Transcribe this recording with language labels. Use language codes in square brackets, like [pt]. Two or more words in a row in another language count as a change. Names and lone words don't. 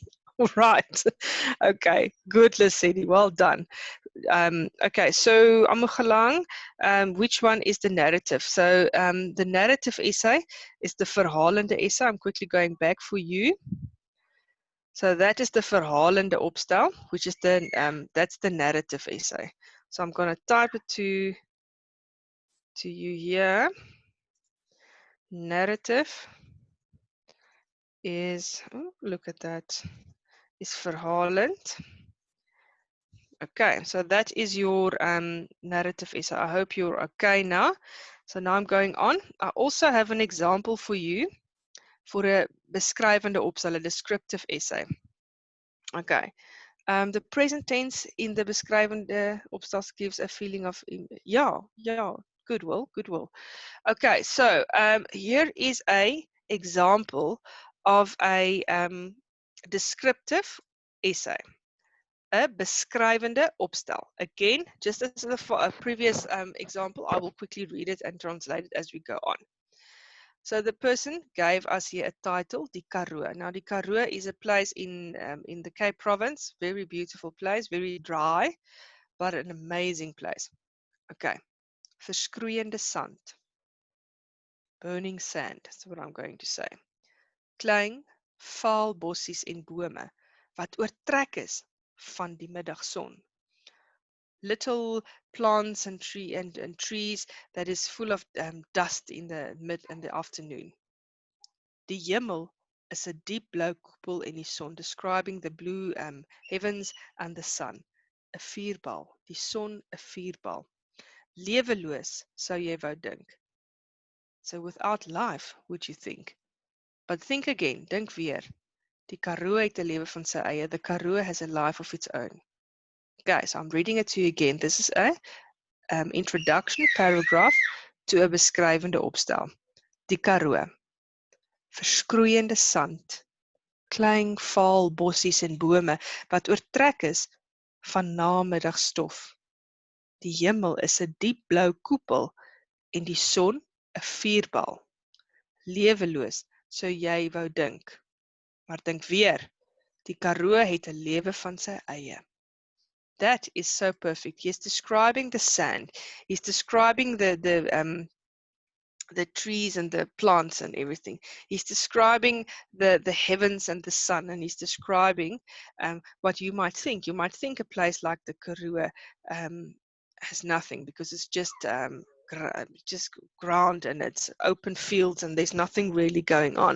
[en] Right. Okay, good, Lesedi. Well done. Okay, so Amogelang, which one is the narrative? So the narrative essay is the [af] verhalende essay. [en] I'm quickly going back for you. So that is the [af] verhalende opstel, [en] which is that's the narrative essay. So I'm going to type it to you here. Narrative is, oh, look at that, is verhalend. Okay, so that is your narrative essay. I hope you're okay now. So now I'm going on. I also have an example for you for a [af] beskrywende opstel, [en] a descriptive essay. Okay, the present tense in the [af] beskrywende opstels [en] gives a feeling of, yeah, goodwill. Okay, so here is a example of a descriptive essay. [af] A beskrywende opstel. [en] Again, just as a previous example, I will quickly read it and translate it as we go on. So the person gave us here a title, [af] die Karoo. [en] Now die Karoo is a place in the Cape Province, very beautiful place, very dry, but an amazing place. Okay, [af] verskroeiende sand, [en] burning sand, that's what I'm going to say. [af] Klein, vaal bossies en bome, wat oortrek is van die middagson. [en] Little plants and trees that is full of dust in the afternoon. [af] Die hemel is 'n diep blou koepel in die son, [en] describing the blue heavens and the sun. [af] 'n Vuurbal, die son 'n vuurbal. Leweloos, sou jy wou dink. [en] So without life, would you think? But think again, [af] dink weer. Die Karoo het 'n lewe van sy eie. [en] The Karoo has a life of its own. Guys, I'm reading it to you again. This is a introduction paragraph to [af] 'n beskrywende opstel. Die Karoo. Verskroeiende sand, klein vaal bossies en bome wat oortrek is van namiddagstof. Die hemel is 'n diep blou koepel en die son 'n vuurbal. Leweloos, sou jy wou dink. Maar dink weer, die Karoo het 'n lewe van sy eie. [en] That is so perfect. He's describing the sand. He's describing the trees and the plants and everything. He's describing the heavens and the sun, and he's describing what you might think. You might think a place like the Karoo has nothing because it's just ground and it's open fields and there's nothing really going on.